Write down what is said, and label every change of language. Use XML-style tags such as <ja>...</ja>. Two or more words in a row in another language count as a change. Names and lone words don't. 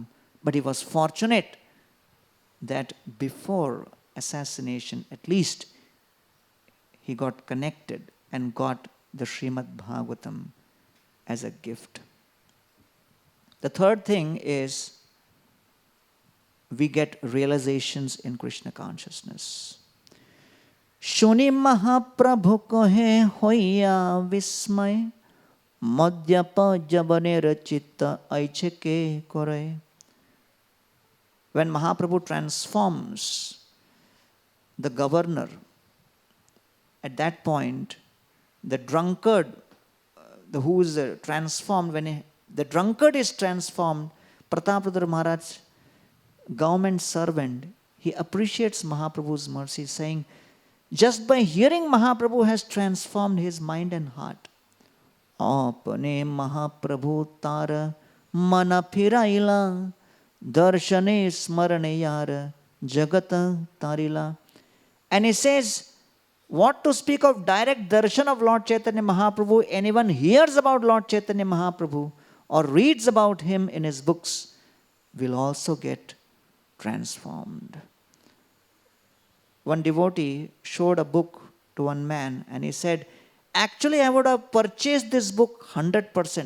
<en>But he was fortunate that before assassination, at least, he got connected and got the Srimad Bhagavatam as a gift. The third thing is we get realizations in Krishna consciousness.</en> <bn>শুনি মহাপ্রভু কহে হয় বিস্ময় মদ্যপ যবনে রচিত ঐছেকে করে.</bn> <en>When Mahaprabhu transforms the governor, at that point, the drunkard, who is transformed, the drunkard is transformed, Prataprudra Maharaj, government servant, he appreciates Mahaprabhu's mercy, saying, just by hearing Mahaprabhu has transformed his mind and heart.</en> <bn>আপনে মহাপ্রভু তার মন ফিরাইল দর্শনে স্মরণে যার জগত তারিল.</bn> <en>And he says, what to speak of direct darshan of Lord Chaitanya Mahaprabhu? Anyone hears about Lord Chaitanya Mahaprabhu or reads about him in his books will also get transformed. One devotee showed a book to one man and he said, actually I would have purchased this book 100%.</en>